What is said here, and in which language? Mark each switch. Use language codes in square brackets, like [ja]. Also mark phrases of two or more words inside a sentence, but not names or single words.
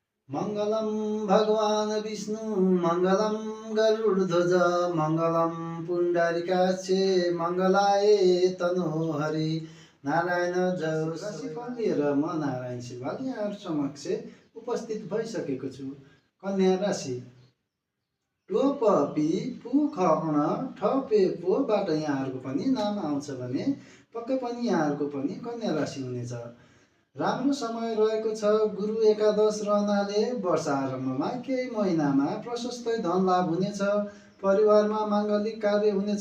[sa] मङ्गलं भगवान् विष्णु मङ्गलं गरुडध्वज मङ्गलं पुण्डरीकाक्षे मङ्गलाय तनोहरि नारायण जय। [ne] राशिफल लिएर म नारायण शिवाल यहाँहरू समक्ष उपस्थित भइसकेको छु। कन्या राशि टोप पी पु ख अण ठ पे पोबाट यहाँहरूको पनि नाम आउँछ भने पक्कै पनि यहाँहरूको पनि कन्या राशि हुनेछ। राम्रो समय रहेको छ। गुरु एकादश रहनाले वर्ष आरम्भमा केही महिनामा प्रशस्तै धन लाभ हुनेछ। परिवारमा माङ्गलिक कार्य हुनेछ।